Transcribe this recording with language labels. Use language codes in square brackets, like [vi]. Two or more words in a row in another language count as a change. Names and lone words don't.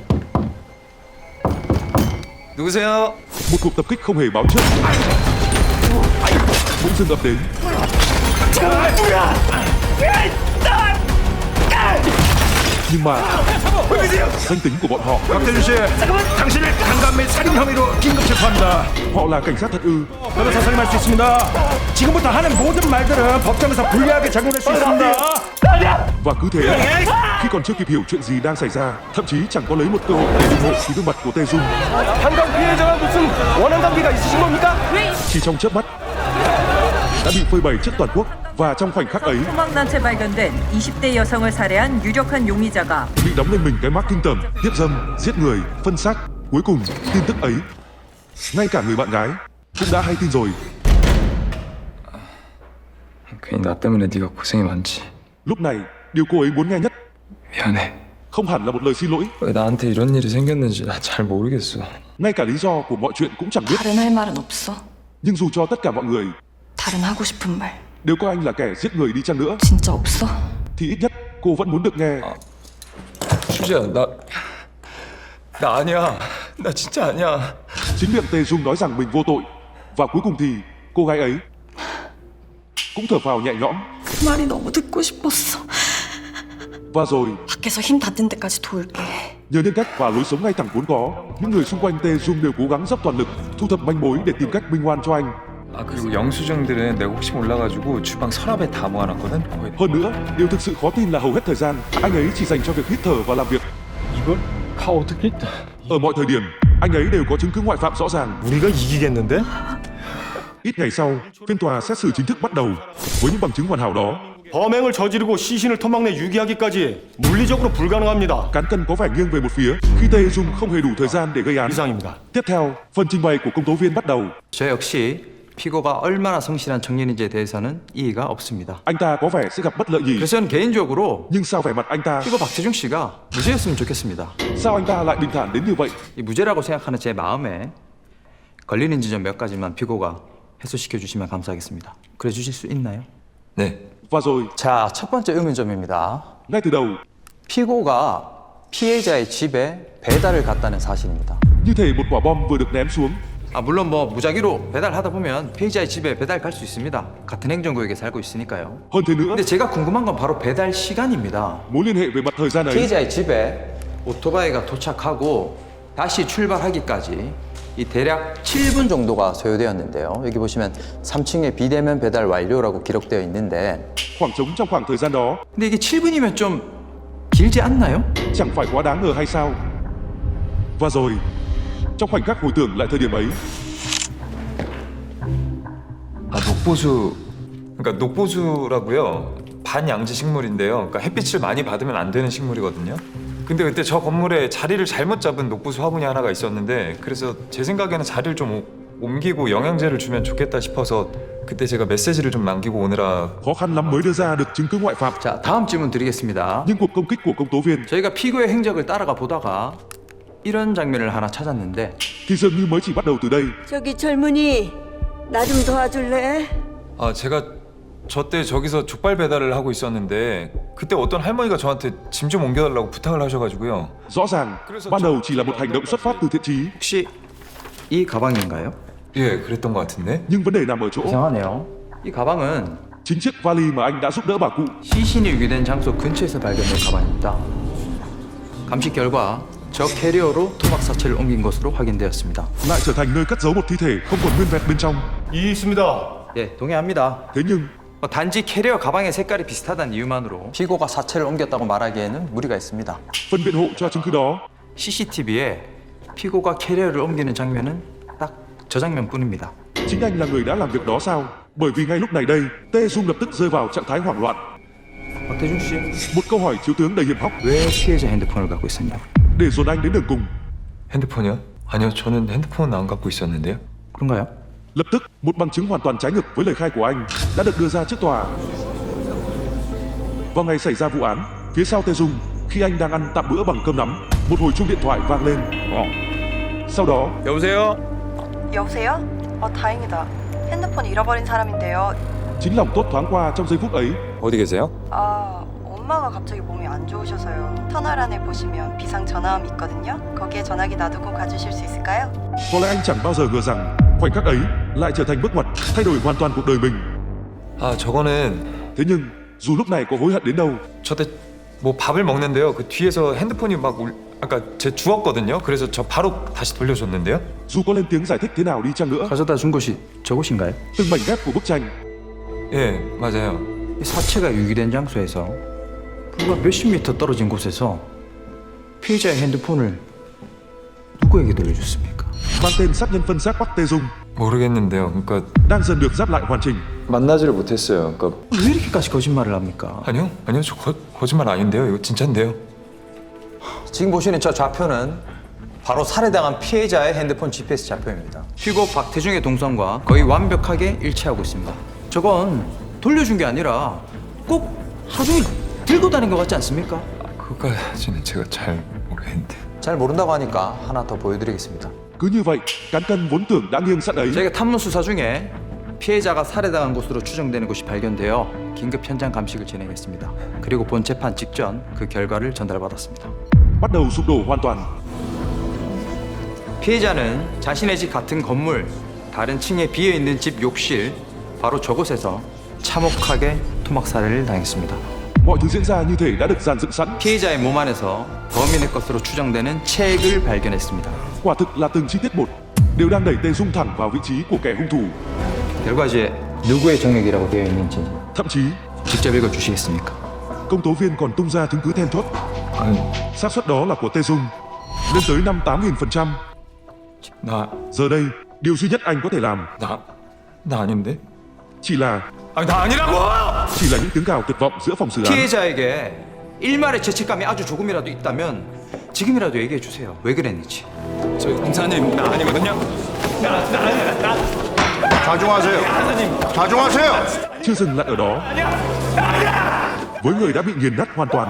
[ko] 누구세요? [vi] một cuộc tập kích không hề báo trước bỗng dưng ập đến. Nhưng mà danh tính của bọn họ, [ko] 박태준 씨, 당신을 강간 및 살인 혐의로 긴급 체포합니다. [vi] họ là cảnh sát thật ư? [ko] 변호사 선임할 수 있습니다. 지금부터 하는 모든 말들은 법정에서 불리하게 작용할 수 있습니다. [vi] Và cứ thế, khi còn chưa kịp hiểu chuyện gì đang xảy ra, thậm chí chẳng có lấy một cơ hội để ủng hộ thì gương mặt của Tê Dung [ko] 한강 피해자가 무슨 원한 관계가 있으신 겁니까? [vi] chỉ trong chớp mắt đã bị phơi bày trước toàn quốc. Và trong khoảnh khắc ấy, [ko] 소망단체 발견된 20대 여성을 살해한 유력한 용의자가 [vi] bị đóng lên mình cái mác kinh tởm, hiếp dâm, giết người, phân xác. Cuối cùng, tin tức ấy, ngay cả người bạn gái cũng đã hay tin rồi. [ko] 괜히 나 때문에 네가 고생이 많지. [vi] Lúc này, điều cô ấy muốn nghe nhất [ko] 미안해. [vi] không hẳn là một lời xin lỗi, [ko] 왜 나한테 이런 일이 생겼는지 나 잘 모르겠어. [vi] ngay cả lý do của mọi chuyện cũng chẳng biết. [ko] 다른 할 말은 없어? [vi] Nhưng dù cho tất cả mọi người [ko] 다른 하고 싶은 말 [vi] đều coi anh là kẻ giết người đi chăng nữa, [ko] 진짜 없어? [vi] thì ít nhất cô vẫn muốn được nghe. [ko] 수지야, 나 아니야. 나 진짜 아니야. [vi] Chính miệng Tê Dung nói rằng mình vô tội, và cuối cùng thì cô gái ấy cũng thở phào nhẹ nhõm. [ko] 그 말이 너무 듣고 싶었어. [vi] Và rồi, [ko] 밖에서 힘 닿는 데까지 도울게. [vi] nhờ nhân cách và lối sống ngay thẳng vốn có, những người xung quanh Tê Dung đều cố gắng dốc toàn lực thu thập manh mối để tìm cách minh oan cho anh. [ko] 아 그리고 영수증들은 내가 혹시 몰라가지고 주방 서랍에 다 모아놨거든. 거의. [vi] Hơn nữa, điều thực sự khó tin là hầu hết thời gian anh ấy chỉ dành cho việc hít thở và làm việc. [ko] 이걸 다 어떻게 했다? [vi] Ở mọi thời điểm, anh ấy đều có chứng cứ ngoại phạm rõ ràng. [ko] 우리가 이기겠는데? [vi] Ít ngày sau, phiên tòa xét xử chính thức bắt đầu. Với những bằng chứng hoàn hảo đó, [ko] 범행을 저지르고 시신을 토막내 유기하기까지 물리적으로 불가능합니다. [vi] cán cân có vẻ nghiêng về một phía khi Tê Dung không hề đủ thời gian để gây án. [ko] 이상입니다. [vi] Tiếp theo, phần trình bày của công tố viên bắt đầu. [ko] 저 역시 피고가 얼마나 성실한 청년인지에 대해서는 이의가 없습니다. [vi] Anh ta có vẻ sẽ gặp bất lợi gì, [ko] 그래서 저는 개인적으로 [vi] nhưng sao vẻ mặt anh ta, [ko] 피고 박태중 씨가 무죄였으면 좋겠습니다. [vi] sao anh ta lại bình thản đến như vậy? [ko] 이 무죄라고 생각하는 제 마음에 걸리는 지점 몇 가지만 피고가 해소시켜 주시면 감사하겠습니다. 그래 주실 수 있나요? 네. [vi] Và rồi, [ko] 자, 첫 번째 의문점입니다. [vi] ngay từ đầu, [ko] 피고가 피해자의 집에 배달을 갔다는 사실입니다. [vi] như thể một quả bom vừa được ném xuống. [ko] 물론 뭐 무작위로 배달하다 보면 피해자의 집에 배달 갈 수 있습니다. 같은 행정구역에 살고 있으니까요. [vi] Hơn thế nữa, [ko] 근데 제가 궁금한 건 바로 배달 시간입니다. [vi] mối liên hệ về mặt thời gian ấy, [ko] 피해자의 집에 오토바이가 도착하고 다시 출발하기까지 이 대략 7분 정도가 소요되었는데요. 여기 보시면 3층에 비대면 배달 완료라고 기록되어 있는데 [vi] khoảng trống trong khoảng thời gian đó, [ko] 근데 이게 7분이면 좀 길지 않나요? [vi] chẳng phải quá đáng ngờ hay sao? Và rồi, trong khoảnh khắc hồi tưởng lại thời điểm ấy, [ko] 아 녹보수. 그러니까 녹보수라고요. 반양지 식물인데요. 그러니까 햇빛을 많이 받으면 안 되는 식물이거든요. 근데 그때 저 건물에 자리를 잘못 잡은 녹보수 화분이 하나가 있었는데 그래서 제 생각에는 자리를 좀 옮기고 영양제를 주면 좋겠다 싶어서 그때 제가 메시지를 좀 남기고 오느라. [vi] khó khăn lắm mới đưa ra được chứng cứ ngoại phạm. [ko] 자, 다음 질문 드리겠습니다. [vi] Nhưng cuộc công kích của công tố viên [ko] 저희가 피고의 행적을 따라가 보다가 이런 장면을 하나 찾았는데 [vi] thì dường như mới chỉ bắt đầu từ đây. [ko] 저기 젊은이 나 좀 도와줄래? 아 제가 저 때 저기서 족발 배달을 하고 있었는데 그때 어떤 할머니가 저한테 짐 좀 옮겨달라고 부탁을 하셔가지고요. [vi] Rõ ràng, ban đầu chỉ là một hành động xuất phát từ thiện chí, [ko] 혹시 이 가방인가요? 예, 그랬던 것 같은데. [vi] nhưng vấn đề nằm ở chỗ [ko] 이상하네요. 이 가방은 [vi] chính chiếc vali mà anh đã giúp đỡ bà cụ [ko] 시신이 유기된 장소 근처에서 발견된 가방입니다. 감식 결과 저 캐리어로 토막 사체를 옮긴 것으로 확인되었습니다. [vi] lại trở thành nơi cất giấu một thi thể không còn nguyên vẹn bên trong. [ko] 이의 있습니다. 예, 동의합니다. [vi] Thế nhưng, [ko] 단지 캐리어 가방의 색깔이 비슷하다는 이유만으로 피고가 사체를 옮겼다고 말하기에는 무리가 있습니다. [vi] phần biện hộ cho chứng cứ đó, [ko] CCTV에 피고가 캐리어를 옮기는 장면은 딱 저 장면뿐입니다. [vi] chính anh là người đã làm việc đó sao? Bởi vì ngay lúc này đây, Tê Dung lập tức rơi vào trạng thái hoảng loạn. [ko] 박태중 씨, [vi] Một câu hỏi chiếu tướng đầy hiểm hóc [ko] 왜 피해자 핸드폰을 갖고 있었냐? [vi] để dồn anh đến đường cùng. [ko] 핸드폰이요? 아니요, 저는 핸드폰 안 갖고 있었는데요. 그런가요? [vi] Lập tức, một bằng chứng hoàn toàn trái ngược với lời khai của anh đã được đưa ra trước tòa. Vào ngày xảy ra vụ án, phía sau Tê Dung, khi anh đang ăn tạm bữa bằng cơm nắm, một hồi chuông điện thoại vang lên. Sau đó, [ko] 여보세요? 여보세요? 다행이다. 핸드폰 잃어버린 사람인데요. [vi] Chính lòng tốt thoáng qua trong giây phút ấy. [ko] 어디 계세요? 아, 엄마가 갑자기 몸이 안 좋으셔서요. 터널 안에 보시면 비상 전화함이 있거든요. 거기에 전화기 놔두고 가주실 수 있을까요? [vi] Có lẽ anh chẳng bao giờ ngờ rằng khoảnh khắc ấy lại trở thành bước ngoặt thay đổi hoàn toàn cuộc đời mình. [ko] 아 저거는 [vi] Thế nhưng dù lúc này có hối hận đến đâu, [ko] 저때 뭐 밥을 먹는데요. 그 뒤에서 핸드폰이 막 아까 제 주웠거든요. 그래서 저 바로 다시 돌려줬는데요. [vi] dù có lên tiếng giải thích thế nào đi chăng nữa, [ko] 가져다 준 곳이 저곳인가요? [vi] từng mảnh ghép của bức tranh [ko] 예 맞아요. 이 사체가 유기된 장소에서 불과 몇십 미터 떨어진 곳에서 피해자의 핸드폰을 누구에게 돌려줬습니까? [vi] mang tên sát nhân phân xác Park Tae Jung [ko] 모르겠는데요. 그러니까 [vi] đang dần được giáp lại hoàn chỉnh. [ko] 만나지를 못했어요. 그러니까 왜 이렇게까지 거짓말을 합니까? 아니요 저 거짓말 아닌데요. 이거 진짜인데요. 지금 보시는 저 좌표는 바로 살해당한 피해자의 핸드폰 GPS 좌표입니다. 피고 박태중의 동선과 거의 완벽하게 일치하고 있습니다. 저건 돌려준 게 아니라 꼭 하중이 들고 다닌 것 같지 않습니까? 그거까지는 제가 잘 모르겠는데. 잘 모른다고 하니까 하나 더 보여드리겠습니다. [vi] Cứ như vậy, cán cân vốn tưởng đã nghiêng sẵn ấy [ko] 저희가 탐문 수사 중에 피해자가 살해당한 곳으로 추정되는 곳이 발견되어 긴급 현장 감식을 진행했습니다. 그리고 본 재판 직전 그 결과를 전달받았습니다. [vi] bắt đầu sụp đổ hoàn toàn. [ko] 피해자는 자신의 집 같은 건물, 다른 층에 비어 있는 집 욕실, 바로 저곳에서 참혹하게 토막 살해를 당했습니다. [vi] Mọi thứ diễn ra như thể đã được dàn dựng sẵn. [ko] 피해자의 몸 안에서 범인의 것으로 추정되는 책을 발견했습니다. [vi] Quả thực là từng chi tiết một đều đang đẩy Tae Jung thẳng vào vị trí của kẻ hung thủ. [ko] 결과지에 누구의 정액이라고 되어 있는지 [vi] Thậm chí, [ko] 직접 읽어주시겠습니까? [vi] công tố viên còn tung ra chứng cứ then chốt. [ko] 아니 [vi] Xác suất đó là của Tae Jung lên tới 58.000%. [ko] 나 [vi] Giờ đây, điều duy nhất anh có thể làm [ko] 아닌데? [vi] chỉ là [ko] 아니 나 아니라고! [vi] những tiếng gào tuyệt vọng giữa phòng xử án. [ko] 피해자에게 일말의 죄책감이 아주 조금이라도 있다면 지금이라도 얘기해 주세요. 왜 그랬는지. 저 형사님 나 아니거든요. 자중하세요. [vi] Chưa dừng lại ở đó. Với người đã bị nghiền nát hoàn toàn,